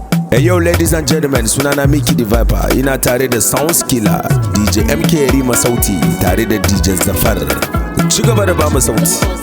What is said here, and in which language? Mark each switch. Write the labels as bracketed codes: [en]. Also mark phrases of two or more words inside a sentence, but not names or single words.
[en] Hey yo, ladies and gentlemen, sunana Mickey the Viper. [ha] Ina tare da Sounds Killer, D J M K Yarima Sauti, tare da D J Zafar. Ci gaba da bamu sauti.